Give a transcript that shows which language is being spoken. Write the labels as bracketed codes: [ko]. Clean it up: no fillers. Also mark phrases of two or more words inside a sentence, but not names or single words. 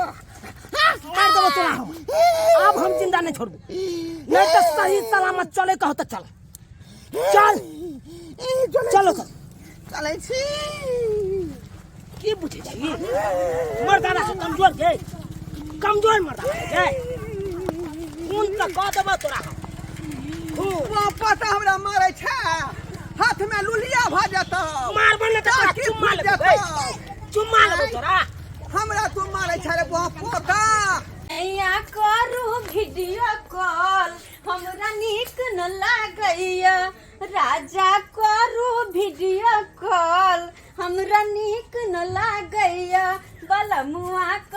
[mai] मार देबो तोरा हम अब हम जिंदा नहीं छोड़बो नहीं तो सही सलामत चले कहो तो चलो चलै छी की बुझे छी मर्दाना से कमजोर मर्दाना है खून का कह देबो तोरा वो पता हमरा मारै छै हाथ में लुलिया भ जातो मारबो न त चुम्मा लेबो तोरा हमरा तू मारै छै रे पोता या करू वीडियो कॉल हमरा नीक न लागैया राजा करू वीडियो कॉल हमरा नीक न लागैया बलमुआ को